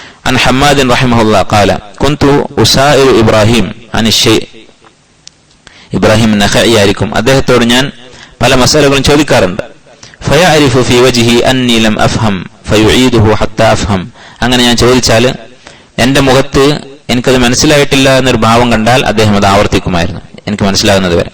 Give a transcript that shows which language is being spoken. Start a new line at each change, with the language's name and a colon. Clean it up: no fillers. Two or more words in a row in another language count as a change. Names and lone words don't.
Arabic: عن حماد رحمه الله قال كنت أسائل إبراهيم عن الشيء
Malayalam: ഇബ്രാഹിം നഖഈ ആയിരിക്കും, അദ്ദേഹത്തോട് ഞാൻ പല മസലകളും ചോദിക്കാറുണ്ട്.
Arabic: فيعرف في وجهي أني لم أفهم فيعيده حتى أفهم.
Malayalam: അങ്ങനെ ഞാൻ ചോദിച്ചാൽ എന്റെ മുഖത്ത് എനിക്കത് മനസ്സിലായിട്ടില്ല എന്നൊരു ഭാവം കണ്ടാൽ അദ്ദേഹം അത് ആവർത്തിക്കുമായിരുന്നു, എനിക്ക് മനസ്സിലാകുന്നത് വരെ.